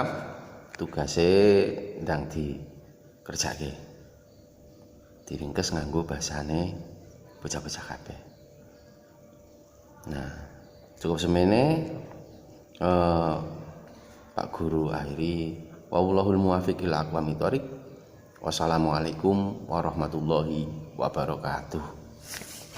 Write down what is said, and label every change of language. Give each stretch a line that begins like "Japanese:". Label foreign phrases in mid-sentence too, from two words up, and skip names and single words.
Javanese: Tugase ndang dikerjake. Diringkes nganggo bahasane bocah-bocah kabeh. Nah, cukup semene Pak Guru akhiri
Arabic: والله الموفق إلى أقوم الطريق. والسلام عليكم ورحمة الله وبركاته.